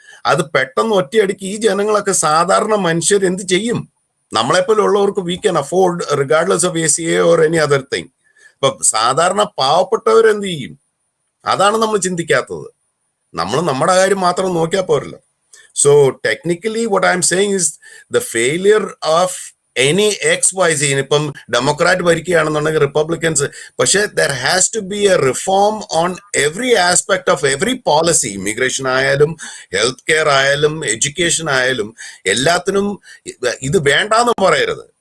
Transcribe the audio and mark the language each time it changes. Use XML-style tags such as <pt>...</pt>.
<ml>അത് പെട്ടെന്ന് ഒറ്റയടിക്ക് ഈ ജനങ്ങളൊക്കെ സാധാരണ മനുഷ്യർ എന്ത് ചെയ്യും? നമ്മളെപ്പോലെ ഉള്ളവർക്ക്</ml> <en>We can afford regardless of ACA or any other thing.</en> <ml>ഇപ്പൊ സാധാരണ പാവപ്പെട്ടവരെന്ത് ചെയ്യും? അതാണ് നമ്മൾ ചിന്തിക്കാത്തത്. നമ്മൾ നമ്മുടെ കാര്യം മാത്രം നോക്കിയാൽ പോരല്ലോ.</ml> <en>So technically what I'm saying is the failure of any XYZ,</en> <ml>ഇപ്പം ഡെമോക്രാറ്റ് ഭരിക്കുകയാണെന്നുണ്ടെങ്കിൽ റിപ്പബ്ലിക്കൻസ്, പക്ഷെ</ml> <en>there has to be a reform on every aspect of every policy.</en> <ml>Immigration ആയാലും ഹെൽത്ത് കെയർ ആയാലും എഡ്യൂക്കേഷൻ ആയാലും എല്ലാത്തിനും ഇത് വേണ്ടാന്ന് പറയരുത്.</ml>